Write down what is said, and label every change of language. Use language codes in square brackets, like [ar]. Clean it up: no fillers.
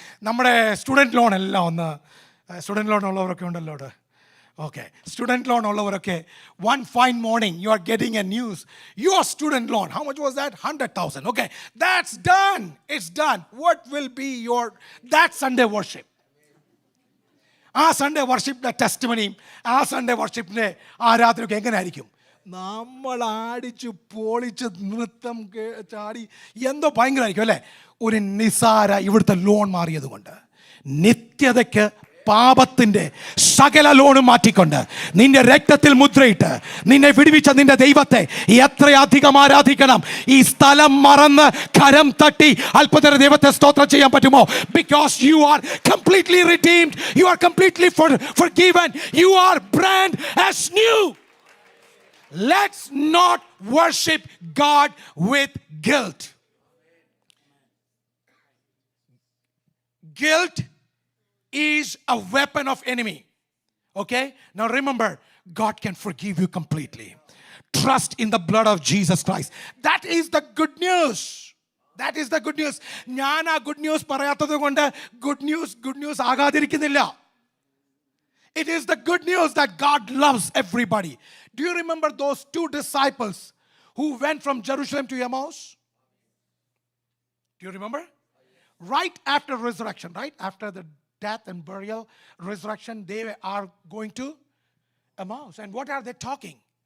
[ml] നമ്മുടെ student loan എല്ലാം ഒന്ന്, സ്റ്റുഡൻറ്റ് ലോൺ ഉള്ളവരൊക്കെ ഉണ്ടല്ലോ അവിടെ. [en] Okay, student loan [ml] ഉള്ളവരൊക്കെ, [en] one fine morning you are getting a news, your student loan, how much was that? 100,000. Okay, that's done. It's done. What will be that Sunday worship? [ml] ആ Sunday വർഷിപ്പിൻ്റെ ടെസ്റ്റിമണിയും ആ Sunday വർഷിപ്പിൻ്റെ ആരാധനയൊക്കെ എങ്ങനെ ആയിരിക്കും? നമ്മൾ അടിച്ചു പൊളിച്ച് നൃത്തം ചാടി എന്തോ ഭയങ്കരമായിരിക്കും അല്ലേ? ഒരു നിസാര ഇവിടുത്തെ ലോൺ മാറിയത് കൊണ്ട് നിത്യതയ്ക്ക് പാപത്തിന്റെ സകല ലോണും മാറ്റിക്കൊണ്ട് നിന്റെ രക്തത്തിൽ മുദ്രയിട്ട് നിന്നെ വിടുവിച്ച നിന്റെ ദൈവത്തെ എത്രയധികം ആരാധിക്കണം. ഈ സ്ഥലം മറന്ന് കരം തട്ടി അല്പനേരം ദൈവത്തെ സ്തോത്രം ചെയ്യാൻ പറ്റുമോ? [en] Because you are completely redeemed, you are completely forgiven, you are brand as new. Let's not worship God with guilt. Guilt is a weapon of enemy. Okay? Now remember, God can forgive you completely. Trust in the blood of Jesus Christ. That is the good news. That is the good news. [ml] ഞാൻ ആ good news പറയാത്തത് കൊണ്ട് good news ആകാതിരിക്കുന്നില്ല. [en] It is the good news that God loves everybody. Do you remember those 2 disciples who went from Jerusalem to Emmaus? Do you remember? Right after resurrection, right after the death and burial, resurrection, they are going to Emmaus. And what are they talking?